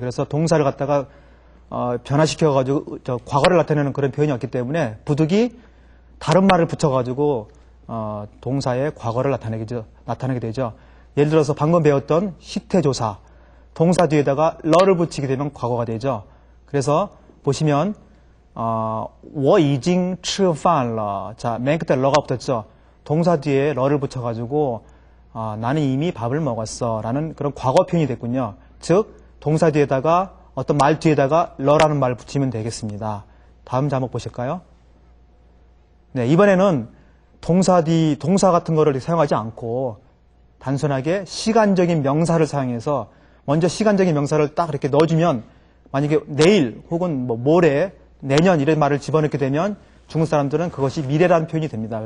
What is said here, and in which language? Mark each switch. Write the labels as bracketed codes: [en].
[ko] 그래서 동사를 갖다가 변화시켜가지고 과거를 나타내는 그런 표현이 없기 때문에 부득이 다른 말을 붙여가지고 동사의 과거를 나타내게 되죠. 예를 들어서 방금 배웠던 시태조사, 동사 뒤에다가 러를 붙이게 되면 과거가 되죠. 그래서 보시면 [zh] 我已经吃饭了. [ko] 자, 맨 끝에 러가 붙었죠. 동사 뒤에 러를 붙여가지고 나는 이미 밥을 먹었어 라는 그런 과거 표현이 됐군요. 즉 동사 뒤에다가 어떤 말 뒤에다가 러라는 말을 붙이면 되겠습니다. 다음 자막 보실까요? 네, 이번에는 동사 같은 거를 사용하지 않고 단순하게 시간적인 명사를 사용해서 먼저 시간적인 명사를 딱 이렇게 넣어주면 만약에 내일 혹은 뭐 모레, 내년 이런 말을 집어넣게 되면 중국 사람들은 그것이 미래라는 표현이 됩니다.